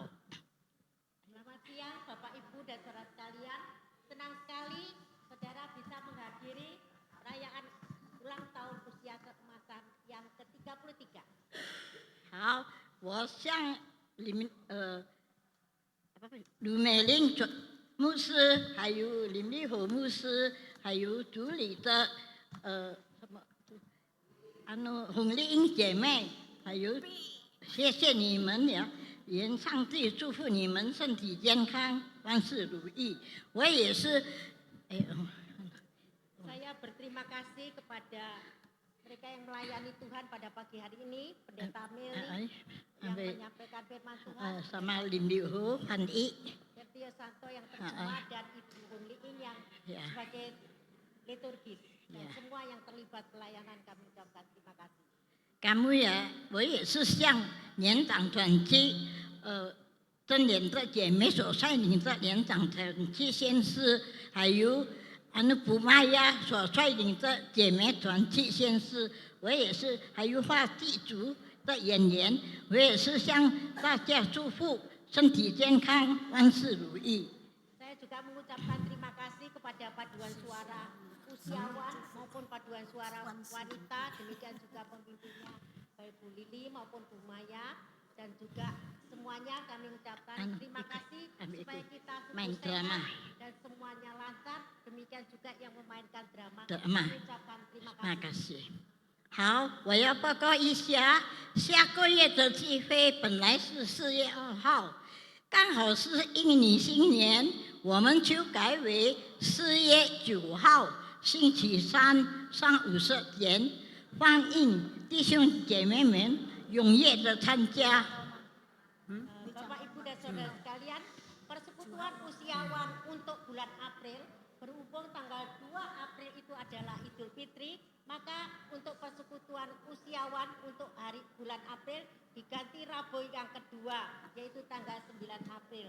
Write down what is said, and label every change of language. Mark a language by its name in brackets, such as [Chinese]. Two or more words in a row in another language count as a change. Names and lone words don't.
[Indonesian] Selamat siang Bapak Ibu dan saudara sekalian, senang sekali saudara bisa menghadiri perayaan ulang tahun usia keemasan yang ke-33. [Chinese] 好，我向吕美玲牧师，还有林立火牧师，还有主理的洪丽英姐妹，还有谢谢你们呀！愿上帝祝福你们身体健康，万事如意。我也是， [Indonesian] Saya berterima kasih kepada mereka yang melayani Tuhan pada pagi hari ini, Pendeta Meli yang menyampaikan firman Tuhan, sama Lim Liu Ho, Han I, Tio Santo yang terjemah dan Ibu Hong Liing yang sebagai liturgis dan semua yang terlibat pelayanan kami ucapkan terima kasih. Kamu ya， [Chinese] 我也是向年长团契真年的姐妹所率领的年长团契先师，还有普玛亚所率领的姐妹团契先师，我也是还有话剧组的演员，我也是向大家祝福身体健康，万事如意。 [Indonesian] Saya juga mengucapkan terima kasih kepada paduan suara usiawan maupun paduan suara wanita, demikian juga pemimpinnya baik Bu Lili maupun Bu Maya dan juga semuanya kami ucapkan terima kasih supaya kita sukses sehat dan semuanya lancar, demikian juga yang memainkan drama. Kami ucapkan terima kasih. [Chinese] 好，我要报告一下，下个月的聚会本来是4月2号，刚好是印尼新年，我们就改为4月9号星期三上午10点，欢迎弟兄姐妹们踊跃的参加。 [Indonesian] Bapak Ibu dan saudara sekalian, persekutuan usiawan untuk bulan April berhubung tanggal 2 April itu adalah Idul Fitri, maka untuk persekutuan usiawan untuk hari bulan April diganti Rabu yang kedua, yaitu tanggal 9 April.